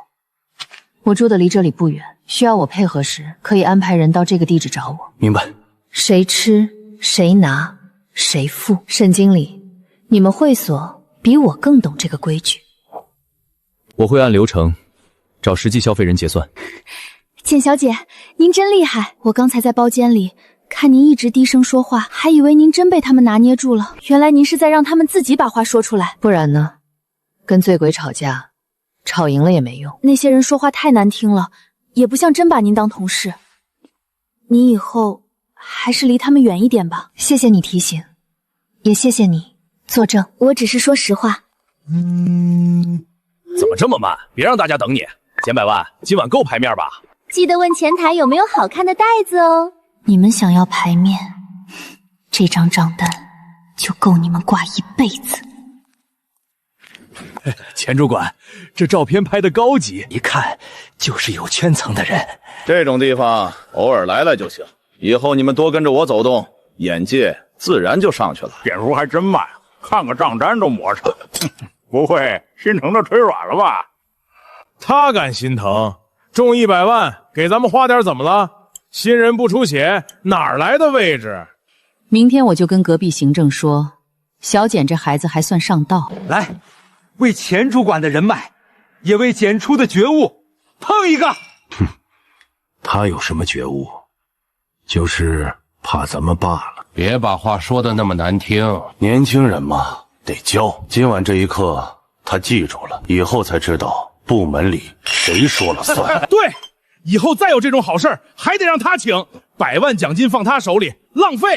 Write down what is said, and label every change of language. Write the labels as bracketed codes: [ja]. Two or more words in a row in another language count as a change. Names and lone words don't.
[zh] 我住的離這裡不遠，需要我配合時，可以安排人到這個地址找我。明白。誰吃誰拿誰付。沈經理，你們會所比我更懂這個規矩。我會按流程找實際消費人結算。簡小姐，您真厲害！我剛才在包間裡看您一直低聲說話，還以為您真被他們拿捏住了，原來您是在讓他們自己把話說出來。不然呢？跟醉鬼吵架，吵贏了也沒用。那些人說話太難聽了，也不像真把您当同事。你以後還是離他們遠一點吧。謝謝你提醒，也謝謝你作證。我只是說實話。怎麼這麼慢？別讓大家等你。簡百萬，今晚夠牌面吧？記得問前台有沒有好看的袋子哦。你們想要牌面，這張賬單就夠你們掛一輩子。錢主管，這照片拍得高級，一看就是有圈層的人。這種地方偶爾來就行，以後你們多跟着我走動，眼界自然就上去了。蝙蝠還真慢，看個賬單都磨蹭。不会心疼的腿軟了吧？他敢心疼？中100萬給咱們花點怎麼了？新人不出血，哪兒來的位置？明天我就跟隔壁行政說，小簡這孩子還算上道。來，為錢主管的人脈，也為簡出的覺悟，碰一個。哼，他有什麼覺悟？就是怕咱們罷了。別把話說得那麼難聽，年輕人嘛，得教。今晚這一課，他記住了，以後才知道部門裡誰說了算。对，以後再有這種好事還得讓他請，100萬獎金放他手裡，浪費。